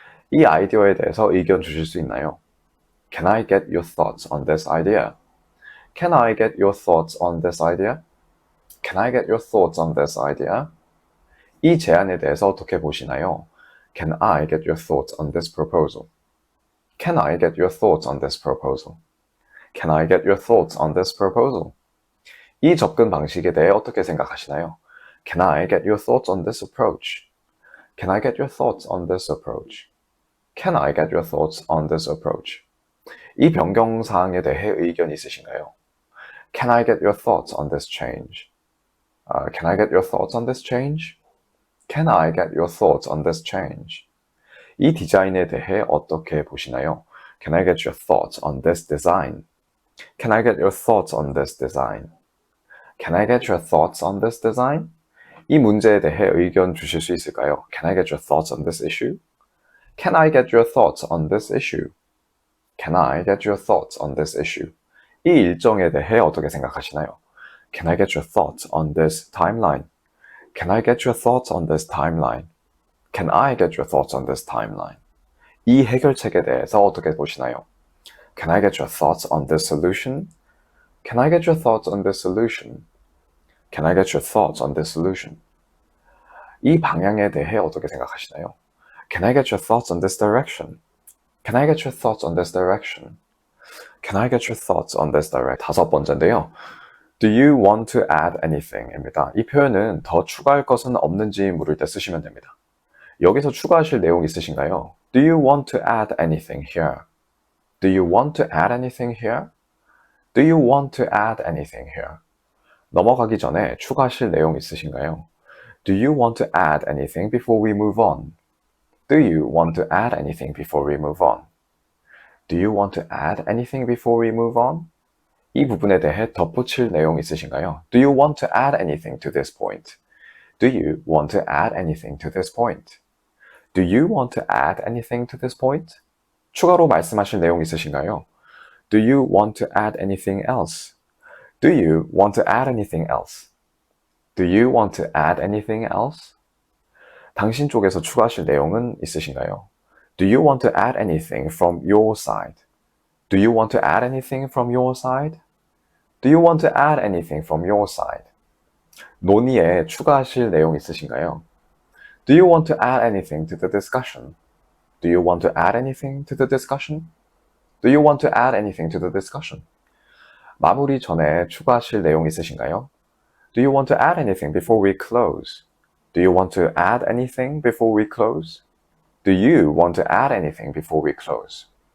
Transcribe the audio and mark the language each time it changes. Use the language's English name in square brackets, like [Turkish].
[Korean] 이 아이디어에 대해서 의견 주실 수 있나요? [English] Can I get your thoughts on this idea? Can I get your thoughts on this idea? Can I get your thoughts on this idea? [Korean] 이 제안에 대해서 어떻게 보시나요? [English] Can I get your thoughts on this proposal? Can I get your thoughts on this proposal? Can I get your thoughts on this proposal? [Korean] 이 접근 방식에 대해 어떻게 생각하시나요? [English] Can I get your thoughts on this approach? Can I get your thoughts on this approach? Can I get your thoughts on this approach? [Korean] 이 변경 사항에 대해 의견 있으신가요? [English] Can I get your thoughts on this change? Can I get your thoughts on this change? Can I get your thoughts on this change? [Korean] 이 디자인에 대해 어떻게 보시나요? [English] Can I get your thoughts on this design? Can I get your thoughts on this design? Can I get your thoughts on this design? [Korean] 이 문제에 대해 의견 주실 수 있을까요? [English] Can I get your thoughts on this issue? Can I get your thoughts on this issue? Can I get your thoughts on this issue? [Korean] 이 일정에 대해 어떻게 생각하시나요? [English] Can I get your thoughts on this timeline? Can I get your thoughts on this timeline? Can I get your thoughts on this timeline? [Korean] 이 해결책에 대해서 어떻게 보시나요? [English] Can I get your thoughts on this solution? Can I get your thoughts on this solution? Can I get your thoughts on this solution? [Korean] 이 방향에 대해 어떻게 생각하시나요? [English] Can I get your thoughts on this direction? Can I get your thoughts on this direction? Can I get your thoughts on this direction? [Korean] 다섯 번째인데요. [English] Do you want to add anything? [Korean] 입니다. 이 표현은 더 추가할 것은 없는지 물을 때 쓰시면 됩니다. 여기서 추가하실 내용 있으신가요? [English] Do you want to add anything here? Do you want to add anything here? Do you want to add anything here? [Korean] 넘어가기 전에 추가하실 내용 있으신가요? [English] Do you want to add anything before we move on? Do you want to add anything before we move on? Do you want to add anything before we move on? [Korean] 이 부분에 대해 덧붙일 내용 있으신가요? [English] Do you want to add anything to this point? Do you want to add anything to this point? Do you want to add anything to this point? [Korean] 추가로 말씀하실 내용 있으신가요? [English] Do you want to add anything else? Do you want to add anything else? Do you want to add anything else? [Korean] 당신 쪽에서 추가하실 내용은 있으신가요? [English] Do you want to add anything from your side? Do you want to add anything from your side? Do you want to add anything from your side? [Korean] 논의에 추가하실 내용 있으신가요? [English] Do you want to add anything to the discussion? Do you want to add anything to the discussion? Do you want to add anything to the discussion? [Korean] 마무리 전에 추가하실 내용 있으신가요? [English] Do you want to add anything before we close? Do you want to add anything before we close? Do you want to add anything before we close?